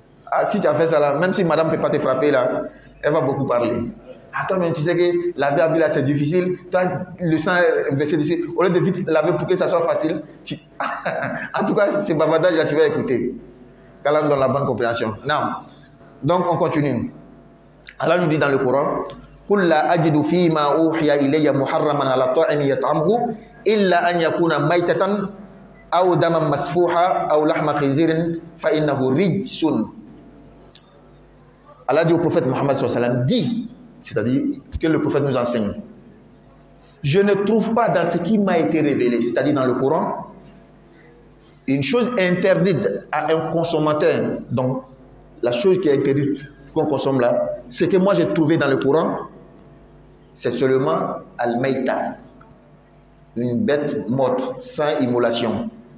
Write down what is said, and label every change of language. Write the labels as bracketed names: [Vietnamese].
[French] Ah, si tu as fait ça là, même si madame ne peut pas te frapper là, elle va beaucoup parler. Ah, toi-même, tu sais que laver habit là, c'est difficile. Toi, le sang est versé d'ici. Au lieu de vite laver pour que ça soit facile, en tout cas, ces bavardages là, tu vas écouter. Qu'Allah donne la bonne compréhension. Non. Donc, on continue. Allah nous dit dans le Coran, [Arabic] قُلْ لَا أَجِدُ فِي مَا أُوحِيَ إِلَيَّ مُحَرَّمًا عَلَى طَاعِمٍ يَطْعَمُهُ إِلَّا أَنْ يَكُونَ مَيْتَةً أَوْ دَمًا مَسْفُوحًا أَوْ لَحْمَ خِنْزِيرٍ فَإِنَّهُ رِجْسٌ. [French] Allah dit au prophète Mohammed sallallahu alayhi wa sallam, dit, c'est-à-dire que le prophète nous enseigne, je ne trouve pas dans ce qui m'a été révélé, c'est-à-dire dans le Coran, une chose interdite à un consommateur. Donc la chose qui est interdite qu'on consomme là, ce que moi j'ai trouvé dans le Coran, c'est seulement al-maïta, une bête morte sans immolation.